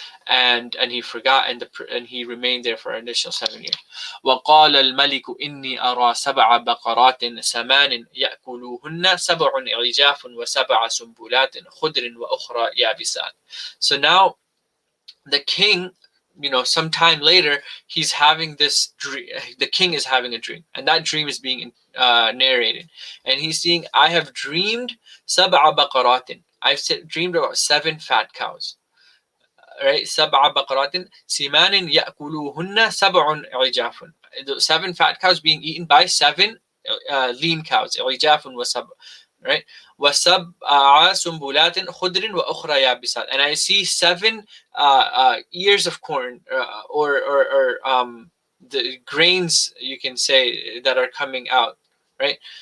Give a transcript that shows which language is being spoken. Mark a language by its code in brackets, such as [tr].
[en] And he forgot, and he remained there for an additional 7 years. [ar] وقال الملك إني أرى 7 بقرات سمان يأكلوهن 7 عجاف و7 سنبلات خضر وأخرى يابسات. [en] So now the king, sometime later, he's having this dream. The king is having a dream, and that dream is being narrated, and he's seeing, I have dreamed 7 [ar] بقرات. [en] I've dreamed about 7 fat cows, right? [ar] 7 بقرات سمان يأكلوهن 7 عجاف. [en] The 7 fat cows being eaten by 7 lean cows. [ar] عجاف وسبع, [en] right? [ar] وسبع سنبلات خضر وأخرى يابسات. [en] And I see 7 ears of corn, or the grains, you can say, that are coming out, right?